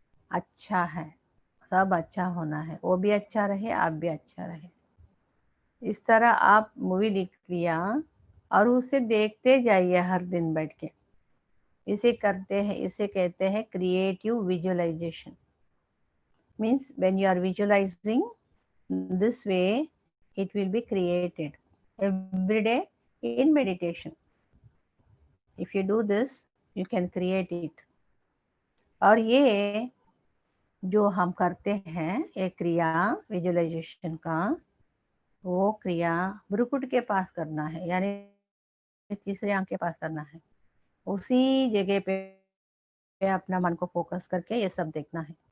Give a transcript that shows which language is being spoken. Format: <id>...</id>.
<hi>अच्छा है, सब अच्छा होना है, वो भी अच्छा रहे, आप भी अच्छा रहे। इस तरह आप मूवी लिख लिया और उसे देखते जाइए हर दिन बैठ के। इसे करते हैं, इसे कहते हैं creative visualisation.</hi> <en>Means when you are visualizing this way, it will be created every day in meditation. If you do this, you can create it.</en> <hi>और ये जो हम करते हैं, एक क्रिया विजुअलाइजेशन का, वो क्रिया भ्रुकुट के पास करना है, यानी तीसरे आंख के पास करना है। उसी जगह पे अपना मन को फोकस करके ये सब देखना है।</hi>